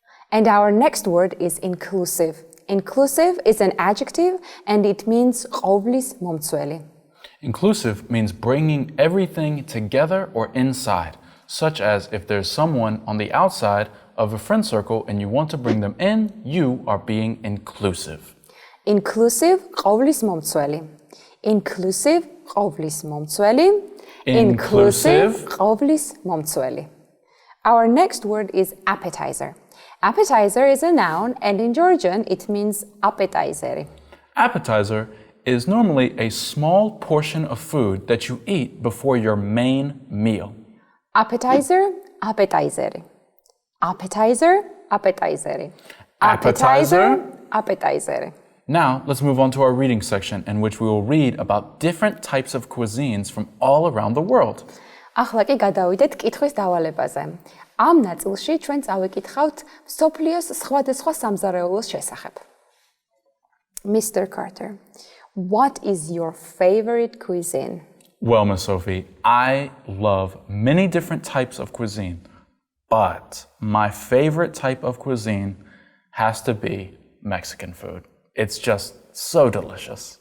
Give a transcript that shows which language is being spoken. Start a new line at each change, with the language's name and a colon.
English: And our next word is inclusive. Inclusive is an adjective and it means
Georgian: ყოვლის მომცველი.
English: Inclusive means bringing everything together or inside, such as if there's someone on the outside of a friend circle and you want to bring them in, you are being inclusive. Inclusive,
Georgian: ყოვლის მომცველი.
English: Inclusive, ყოვლის მომცველი. Inclusive,
Georgian: ყოვლის მომცველი.
English: Our next word is appetizer. Appetizer is a noun and in Georgian it means appetizeri. Appetizer is normally a small portion of food that you eat before your main meal. Appetizer, appetizer. Appetizer, appetizer. Appetizer. Appetizer. Now, let's move on to our reading section in which we will read about different types of cuisines from all around the world.
Georgian: ახლა კი გადავიდეთ კითხვის დავალებაზე. ამ ნაწილში ჩვენ წავიკითხავთ მსოფლიოს სხვადასხვა სამზარეულოს შესახებ.
English: Mr. Carter, what is your favorite cuisine? Well, Miss Sophie, I love many different types of cuisine, but my favorite type of cuisine has to be Mexican food. It's just so delicious.